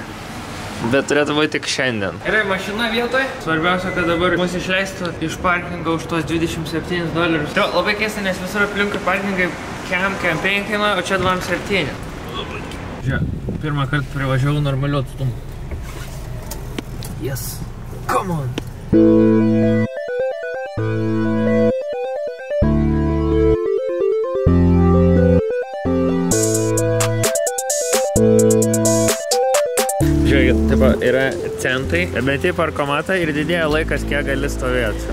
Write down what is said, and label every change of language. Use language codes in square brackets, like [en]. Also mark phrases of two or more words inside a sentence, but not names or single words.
[lt] Bet turėtų būti tik šiandien. Gerai, mašina vietoj. Svarbiausia, kad dabar mus išleistų iš parkingo už tos $27. Tai labai keista, nes visur aplinkui parkingai kem 5 kainuoja, o čia 27. Žiūrėk, pirmą kartą privažiavau normaliu atstumu. [en] Yes. Come on. [lt] Taip, yra centai, bet į parkomatą ir didėja laikas, kiek gali stovėti.